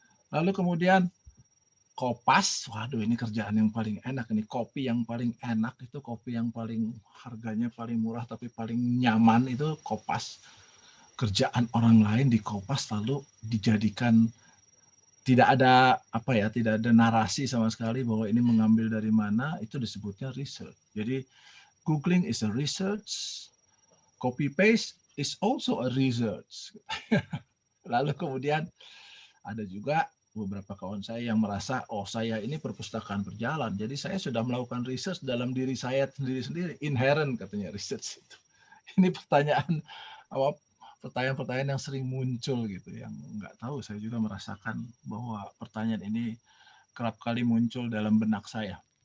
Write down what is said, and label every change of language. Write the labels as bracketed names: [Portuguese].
[Indonesian] Lalu kemudian Kopas, waduh ini kerjaan yang paling enak, ini kopi yang paling enak, itu kopi yang paling harganya paling murah tapi paling nyaman itu Kopas. Kerjaan orang lain di Kopas lalu dijadikan tidak ada narasi sama sekali bahwa ini mengambil dari mana, itu disebutnya research. Jadi [English] googling is a research, copy paste is also a research. [Indonesian] Lalu kemudian ada juga beberapa kawan saya yang merasa, saya ini perpustakaan berjalan, jadi saya sudah melakukan research dalam diri saya sendiri-sendiri, inherent katanya research itu. Ini pertanyaan-pertanyaan yang sering muncul gitu, yang nggak tahu, saya juga merasakan bahwa pertanyaan ini kerap kali muncul dalam benak saya.